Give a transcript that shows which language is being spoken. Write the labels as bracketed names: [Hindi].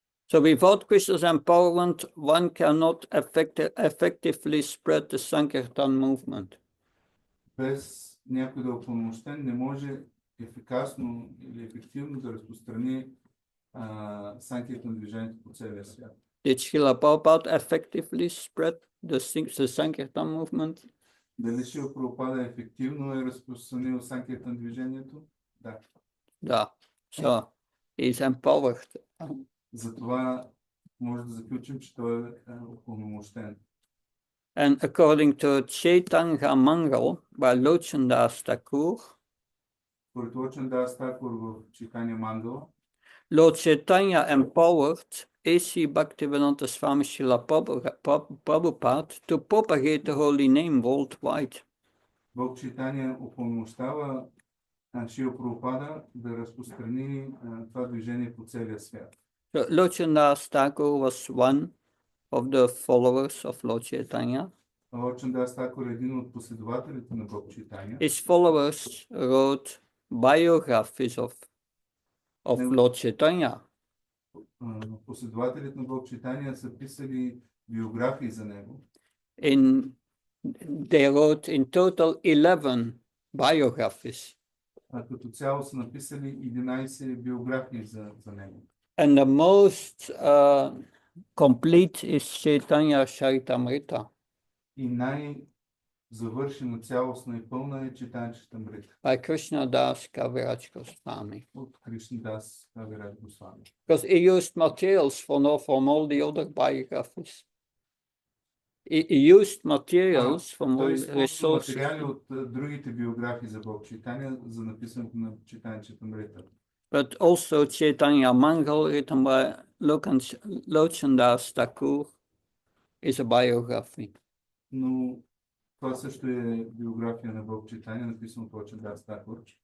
[English] So without Krishna's empowerment, one cannot effectively spread the Sankirtan movement. [Bulgarian] Без някой да е упълномощен, не може ефикасно или ефективно да разпространи Санкиртан движението по целия свят. [English] Did Srila Prabhupada effectively spread the Sankirtan movement? [Bulgarian] Дали Шрила Прабхупада ефективно е разпространил Санкиртан движението? Да. Да. [English] So He is empowered. [Bulgarian] Затова може да заключим, че той е упълномощен. [English] And according to Chaitanya Mangal by Lochandas Thakur, [Bulgarian] Според Лочандас Такур в Читания Мангала, [English] Lord Chaitanya empowered A.C. Bhaktivedanta Swami Srila Prabhupada to propagate the holy name worldwide. [Bulgarian] Бог Читания упълномощава Шила Прабхупада да разпространи това движение по целия свят. [English] So Lochandas Thakur was one of the followers of Lord Chaitanya. [Bulgarian] Лочандас Такур е един от последователите на Бог Читания. [English] His followers wrote biographies of Lord Chaitanya. [Bulgarian] Последователите на Бог Читания са писали биографии за него. [English] They wrote in total 11 biographies. [Bulgarian] Като цяло са написали 11 биографии за него. [English] And the most complete is Chaitanya Charitamrita. [Bulgarian] И най-завършена, цялостна и пълна е Чайтanya Чаритамрита. [English] By Krishna Das Kaviraj Goswami. [Bulgarian] От Кришна Дас Кавираджа Госвами. [English] Because he used materials from all the other biographies. He used materials from all [Bulgarian] Той [English] resources. [Bulgarian] материали от другите биографии за Бог Чайтания за написането на Чайтanya Чаритамрита. [English] But also Chaitanya Mangal, written by Lochandas Thakur, is a biography. [Bulgarian] Но това също е биография на Бог Чайтания, написано от Лочандас Такур.